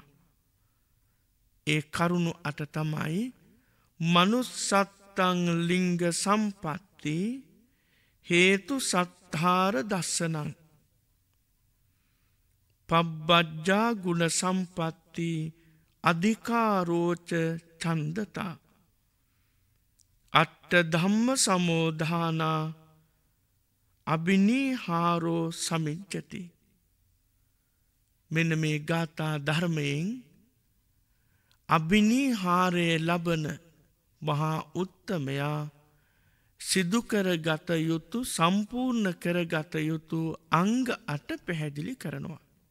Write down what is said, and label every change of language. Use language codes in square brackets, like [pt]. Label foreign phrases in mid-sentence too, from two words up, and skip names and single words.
[si] ඒ කරුණු 8 තමයි [pi] මනුස්සත්තං ලිංග සම්පatti හේතු සත්තාර දස්සනං පබ්බජ්ජා ගුණ සම්පatti අධිකාරෝච ඡන්දතා අට්ඨ ධම්ම සමෝධානා අභිනීහාරෝ සමිච්ඡති. [si] මෙන්න මේ ගාථා ධර්මයෙන් අභිනීහාරය ලබන මහා උත්තමයා සිදු කරගත යුතු සම්පූර්ණ කරගත යුතු අංග 8 පැහැදිලි කරනවා.